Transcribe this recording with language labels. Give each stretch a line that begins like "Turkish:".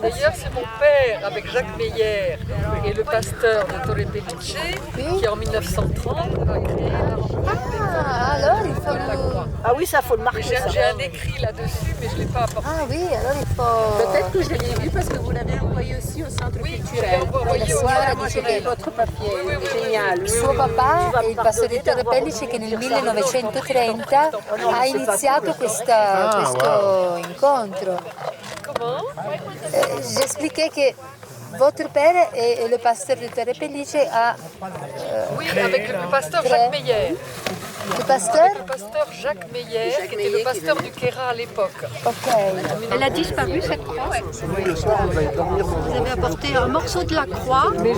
French: D'ailleurs, c'est mon père avec Jacques Meyer et le pasteur de Torre Pellice qui en 1930 a créé alors il faut le... Ah oui, ça faut le marquer. J'ai un écrit là-dessus, mais je ne l'ai pas apporté. Ah oui, alors il faut... Peut-être que je l'ai vu parce que vous l'avez envoyé aussi au centre culturel. Moi j'ai votre papier, génial.
Italian: Il suo papà è il pastore di Torre Pellice che nel 1930 ha iniziato questo incontro.
French: J'expliquais que votre père est le pasteur de Torre Pellice a... oui, avec le pasteur Jacques Meyer. Le pasteur Jacques Meyer, qui était le pasteur du Queyras à l'époque. Elle a disparu cette croix. Vous avez apporté un morceau de la croix.